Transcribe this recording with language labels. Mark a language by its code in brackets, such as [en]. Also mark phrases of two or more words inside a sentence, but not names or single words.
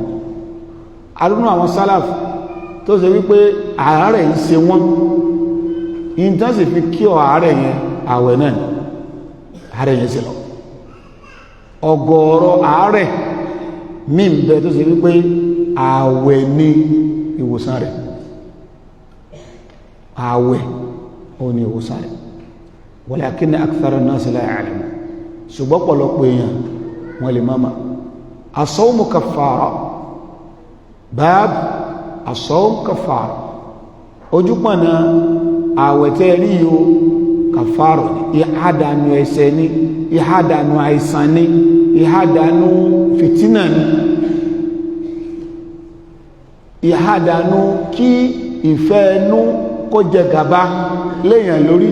[yo] arúnú àwọn sálàf tó ṣe wípé àárẹ̀ ń ṣe wọ́n ìtàn sì fi kí ọ àárẹ̀ yẹn ààwẹ̀ náà ni àárẹ̀ yẹn sì lọ. ọ̀gọ̀ọ̀rọ̀ àárẹ̀ míì ń bẹ tó ṣe wípé ààwẹ̀ ní ìwòsàn rẹ̀, ààwẹ̀ ó ní ìwòsàn rẹ̀. [ar] ولكن أكثر الناس لا يعلمون, [yo] ṣùgbọ́n pọ̀lọpọ̀ èèyàn wọ́n lè máa ma. [ar] الصوم كفارة باب الصوم كفارة, [yo] ojúpọ̀nà ààwẹ̀ tẹ́ rí yóò kàfàrà ní ìhádànù ẹ̀ṣẹ̀ ní ìhádànù àìsàn ní ìhádànù fìtínà ní ìhádànù kí ìfẹ́ ẹnu kó jẹ gàba léèyàn lórí.